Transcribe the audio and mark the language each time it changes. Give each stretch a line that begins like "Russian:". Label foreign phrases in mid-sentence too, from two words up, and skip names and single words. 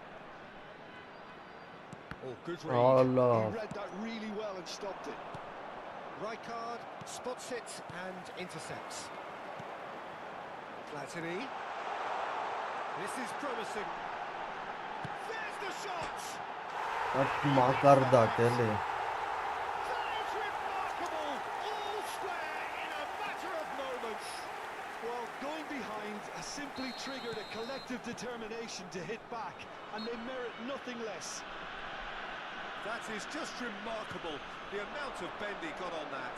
English: Oh, good read. He read that really well and stopped it. Rijkaard spots it and intercepts. Platini. This is promising. There's the shot!
Armenian: Այդ մակարդակ էլի։
English: That is remarkable! All square in a matter of moments. Well, going behind has simply triggered a collective determination to hit back, and they merit nothing less. That is just remarkable, the amount of bend he got on that.